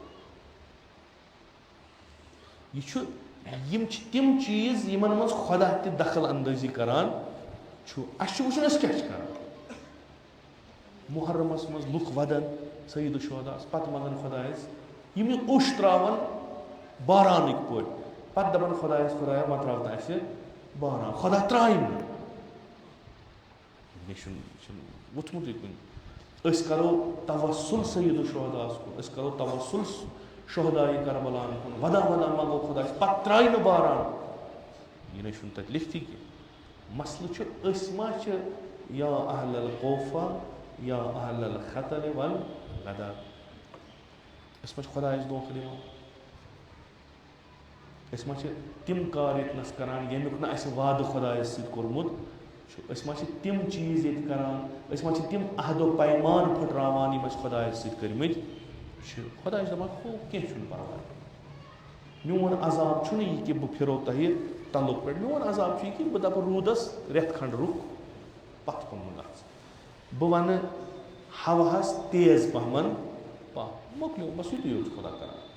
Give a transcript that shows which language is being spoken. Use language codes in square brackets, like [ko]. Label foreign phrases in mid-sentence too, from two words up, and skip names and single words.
[ks] यह तिम चीज यमन मज खुदा त दखल अंदाजी करान वो क्या मुहर्रमस मज लुक वदन सईद शुहदास पत मंगन खुदायस यम उश त्रावन बारान पे पत दपन खुदायस खुदाया वन त्राव अस बारान खुदा त्रायम वुथमुत कुन करो तवस्सुल सईद शुहदास कुन करो तवस्सुल शुहदाई करबलान कुन वदा वदा मंगो खुदायस पत त्राय न बारान यह न तत लिखती कि मसल [ar] يا أهل الكوفة يا أهل الختل وال [ks] गदर खुदायस दोख दिवान अस मा तिम कार यतनस करान यमुक न अस वाद खुदायस सत कोरमुत अस मा तिम चीज ये करान अस मा तिम अहदो पैमान फुटरावान यम अस खुदायस सत करमित खुदा दपान हो कह परवाह मोन अजाब छुन यह कि बह फिरो तह तलुक पे मोन अजाब यह कि बह दप रूदस रेत खंड रुक पत कुन बह वन हवास तेज पहमन पह मोकलो बस यु योत खुदा कर